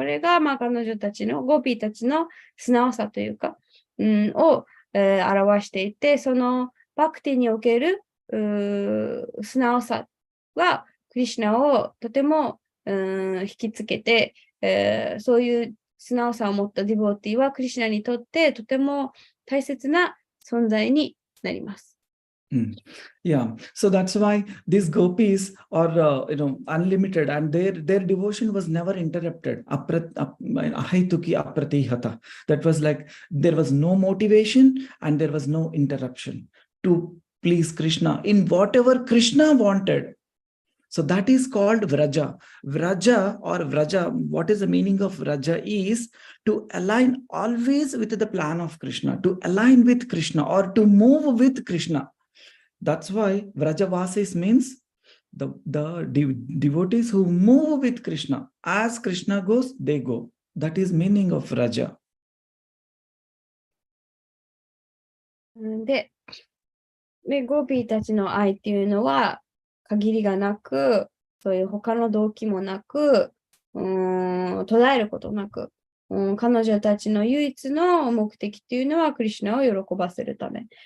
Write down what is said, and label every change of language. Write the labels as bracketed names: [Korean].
[Japanese] これが彼女たちの、ゴーピーたちの素直さというか、を、表していて、そのバクティにおける素直さはクリシュナをとても引きつけて、そういう素直さを持ったディボーティはクリシュナにとってとても大切な存在になります。 [English] Yeah, so that's why these gopis are unlimited, and their devotion was never interrupted. Ahaituki apratihata. That was like there was no motivation and there was no interruption to please Krishna in whatever Krishna wanted. So that is called Vraja. Vraja, what is the meaning of Vraja is to align always with the plan of Krishna, to align with Krishna or to move with Krishna. That's why Vrajavasis means the devotees who move with Krishna. As Krishna goes, they go. That is meaning of Vraja. [Japanese] で、ゴーピーたちの愛っていうのは限りがなく、そういう他の動機もなく、途絶えることなく、彼女たちの唯一の目的っていうのはクリシュナを喜ばせるため。